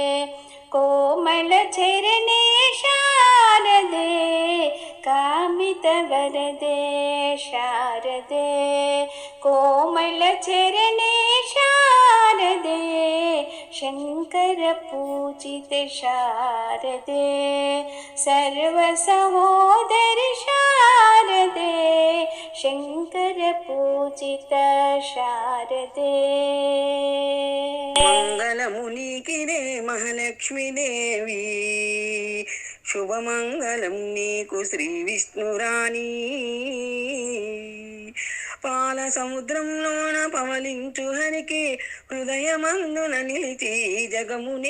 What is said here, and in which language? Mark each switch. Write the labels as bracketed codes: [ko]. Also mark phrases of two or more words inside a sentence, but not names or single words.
[sa] कोमलचरणे शारदे कामितवरदे शारदे कोमलचरणे शारदे शङ्कर पूजित शारदे सर्वसहोदरि शारदे शङ्कर पूजित शारदे [te] మంగళమునికినే మహాలక్ష్మీదేవి శుభమంగళం నీకు శ్రీ విష్ణురాణి పాల సముద్రంలోన పవలించు హరికి హృదయమందున నిలిచి జగమునే